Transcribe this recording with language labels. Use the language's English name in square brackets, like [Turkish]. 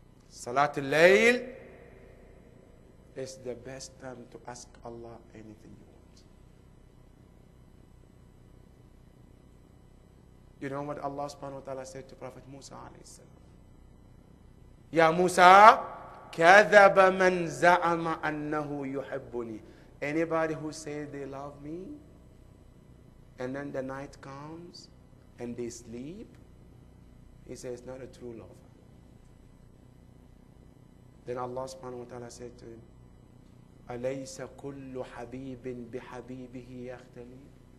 [English] Salatul Layl it's the best time to ask Allah anything you want. You know what Allah subhanahu wa ta'ala said to Prophet Musa alayhi salam? [Arabic] Ya Musa, كَذَبَ مَنْ زَعَمَ أَنَّهُ يُحِبُّنِي. [English] Anybody who says they love me, and then the night comes, and they sleep, he says, not a true lover. Then Allah subhanahu wa ta'ala said to him, [Arabic] أَلَيْسَ كُلُّ حَبِيبٍ بِحَبِيبِهِ يَخْتَلِي.